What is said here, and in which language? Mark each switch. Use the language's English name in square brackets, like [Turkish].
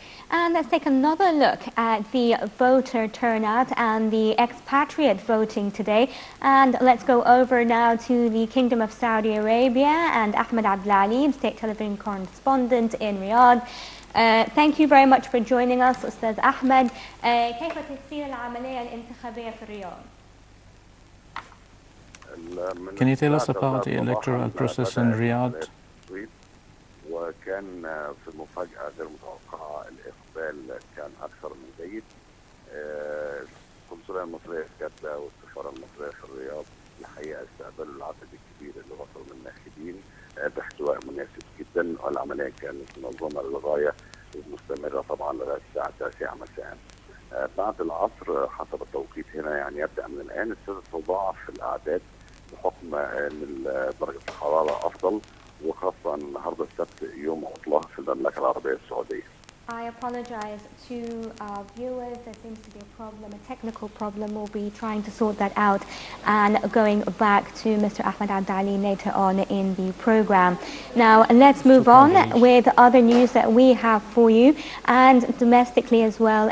[English] And let's take another look at the voter turnout and the expatriate voting today. And let's go over now to the Kingdom of Saudi Arabia and Ahmed Abdelalim, State Television correspondent in Riyadh. Thank you very much for joining us, أستاذ أحمد. [Arabic] كيف تصير العملية الانتخابية في الرياض? [English] Can you tell us about the electoral process in Riyadh? [Arabic] وكان في مفاجأة غير متوقعة، الإقبال كان أكثر من جيد. القنصلية المصرية في جدة والسفارة المصرية في الرياض الحقيقة استقبلوا العدد الكبير اللي وصل من الناخبين باحتواء مناسب جدا، والعملية كانت منظمة للغاية ومستمرة طبعا لغاية الساعة 9 مساء. بعد العصر حسب التوقيت هنا يعني يبدأ من الآن ابتدت تضاعف الأعداد بحكم أن درجة الحرارة أفضل، وخاصة النهارده السبت يوم عطلة في المملكة العربية السعودية. [English] I apologize to our viewers. There seems to be a problem, a technical problem. We'll be trying to sort that out and going back to Mr. Ahmed Abdali later on in the program. Now, let's move on with other news that we have for you, and domestically as well.